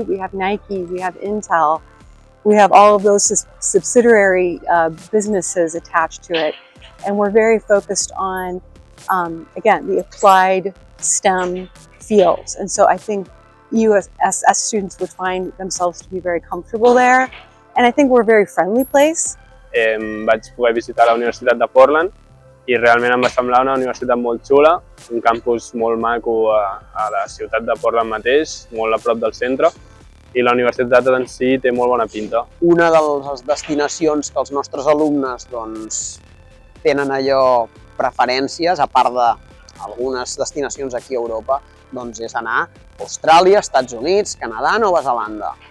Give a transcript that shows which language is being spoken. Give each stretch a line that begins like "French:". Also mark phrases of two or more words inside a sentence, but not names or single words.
English: We have Nike, we have Intel, we have all of those subsidiary businesses attached to it. And we're very focused on, again, the applied STEM fields. And so I think EUSS students would find themselves to be very comfortable there. And I think we're a very friendly place.
Catalan: Vaig poder visitar la Universitat de Portland i realment em va semblar una universitat molt xula, un campus molt maco a la ciutat de Portland mateix, molt a prop del centre, i la universitat en si té molt bona pinta. Una de les destinacions que els nostres alumnes tenen allò preferències, a part d'algunes destinacions aquí a Europa, doncs és anar a Austràlia, Estats Units, Canadà, Nova Zelanda.